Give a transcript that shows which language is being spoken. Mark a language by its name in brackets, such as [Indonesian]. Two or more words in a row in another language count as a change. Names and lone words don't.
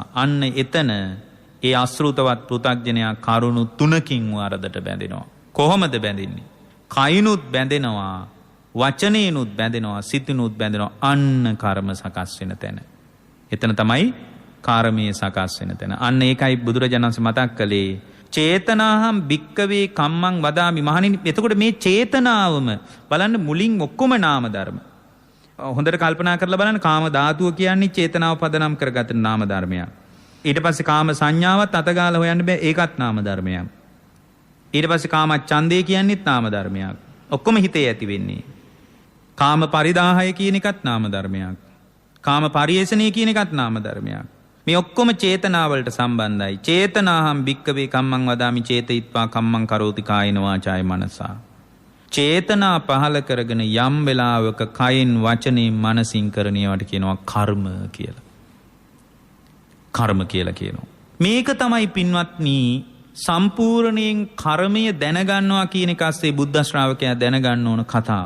[Sinhala] අන්න එතන ඒ අසෘතවත් පෘතග්ජනයා කරුණු තුනකින් වරදට බැඳෙනවා. කොහොමද බැඳෙන්නේ? කයිනුත් බැඳෙනවා, වචනේනුත් බැඳෙනවා, සිතිනුත් බැඳෙනවා. අන්න කර්ම සකස් වෙන තැන. එතන තමයි කාර්මයේ සකස් වෙන තැන. අන්න ඒකයි බුදුරජාණන් වහන්සේ මතක් කළේ [Pali] චේතනාහම් භික්කවේ කම්මං වදාමි. [Sinhala] මහණෙනි, එතකොට මේ චේතනාවම බලන්න මුලින් ඔක්කොම නාම ධර්ම. හොඳට කල්පනා කරලා බලන්න කාම ධාතුව කියන්නේ චේතනාව පදනම් කරගත් නාම ධර්මයක්. ඊට පස්සේ කාම සංඥාවත් අතගාලා හොයන්න බෑ ඒකත් නාම ධර්මයක්. ඊට පස්සේ කාම ඡන්දේ කියන්නේත් නාම ධර්මයක්. ඔක්කොම හිතේ ඇති වෙන්නේ. කාම පරිදාහය කියන එකත් නාම ධර්මයක්. කාම පරිේෂණය කියන එකත් නාම ධර්මයක්. මේ ඔක්කොම චේතනාවලට සම්බන්ධයි. [Pali] චේතනාහම් භික්කවේ කම්මං වදාමි චේතයිත්වා කම්මං කරෝති කායේන වාචාය මනසා. [Sinhala] චේතනා පහල කරගෙන යම් වෙලාවක කයෙන් වචනයෙන් මනසින් කරණියවට කියනවා කර්ම කියලා. කර්ම කියලා කියනවා. මේක තමයි පින්වත්නි සම්පූර්ණයෙන් කර්මය දැනගන්නවා කියන එක ඇස්සේ බුද්ධ ශ්‍රාවකයා දැනගන්න ඕන කතාව.